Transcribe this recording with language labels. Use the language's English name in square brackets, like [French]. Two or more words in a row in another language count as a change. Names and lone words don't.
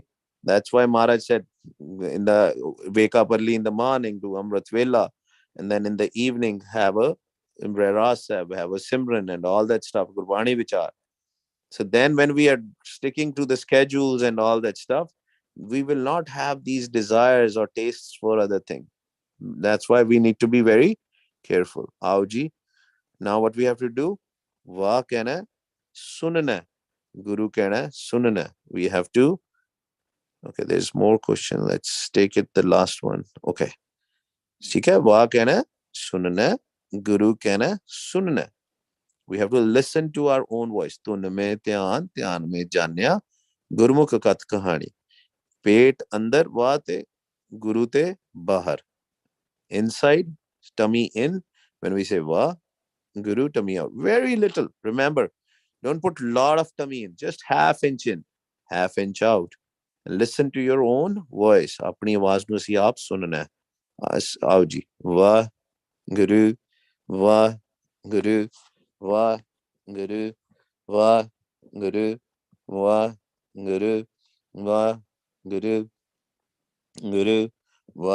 [English] That's why Maharaj said, in the wake up early in the morning, do [Punjabi] ਅੰਮ੍ਰਿਤ ਵੇਲਾ, [English] and then in the evening have a Imre have a Simran and all that stuff, [Punjabi] ਗੁਰਬਾਣੀ ਵਿਚਾਰ. [English] So then when we are sticking to the schedules and all that stuff, we will not have these desires or tastes for other things. That's why we need to be very careful. Auji, now what we have to do? [Punjabi] ਵਾਹ ਕਹਿਣਾ, ਸੁਣਨਾ। ਗੁਰੂ ਕਹਿਣਾ, ਸੁਣਨਾ. [English] We have to. Okay, there's more question. Let's take it the last one. [Hindi] Okay. ठीक है, [Punjabi] ਵਾਹ ਕਹਿਣਾ, ਸੁਣਨਾ. ਗੁਰੂ ਕਹਿਣਾ, ਸੁਣਨਾ. [English] We have to listen to our own voice. [Punjabi] ਧੁਨ में ਧਿਆਨ, ਧਿਆਨ में ਜਾਣਿਆ, ਗੁਰਮੁਖ ਕਥ ਕਹਾਣੀ. ਪੇਟ ਅੰਦਰ, ਵਾਹ ਤੇ, ਗੁਰੂ ਤੇ ਬਾਹਰ. [English] Inside, tummy in. When we say va, guru, tummy out. Very little. Remember, don't put a lot of tummy in. Just half inch in, half inch out. And listen to your own voice. [Hindi] अपनी आवाज [Punjabi] ਨੂੰ ਅਸੀਂ ਆਪ ਸੁਣਨਾ ਹੈ. [Hindi] आओ जी. [Punjabi] ਵਾਹ ਗੁਰੂ, ਵਾਹ ਗੁਰੂ, ਵਾਹ ਗੁਰੂ, ਵਾਹ ਗੁਰੂ, ਵਾਹ ਗੁਰੂ, ਵਾਹ ਗੁਰੂ, ਗੁਰੂ,